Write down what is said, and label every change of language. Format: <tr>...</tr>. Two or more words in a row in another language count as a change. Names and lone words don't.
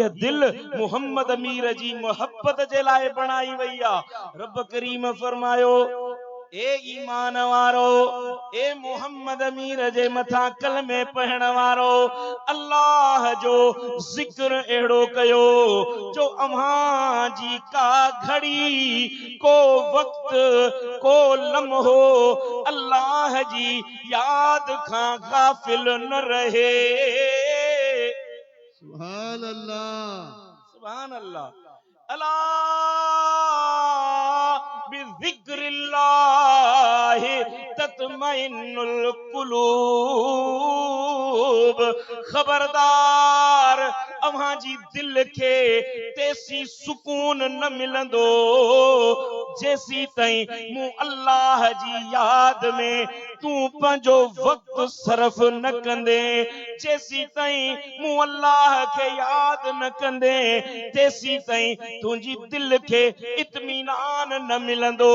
<sd>दिल मुहम्मद अमीर जी मोहब्बत जे लाइ बनाई वई आ रब करीम फरमायो ए ईमान वारो ए मोहम्मद अमीर जे मथा कलमे पढ़ण वारो अल्लाह जो जिक्र एड़ो कयो जो अव्हां जी का घड़ी को वक्त को लम्हो अल्लाह जी याद खां गाफिल न रहे</sd> <ar>سبحان الله سبحان الله الله بذكر الله تطمئن القلوب.</ar> <sd>खबरदार अव्हां जी दिल के तेसी सुकून न मिलंदो जेसी ताईं मूं अल्लाह जी याद में तू पंजो वक्त सरफ न कंदे, जेसी ताईं मूं अल्लाह के याद न कंदे तेसी ताईं तुंहिंजी दिल के इत्मीनान न मिलंदो।</sd>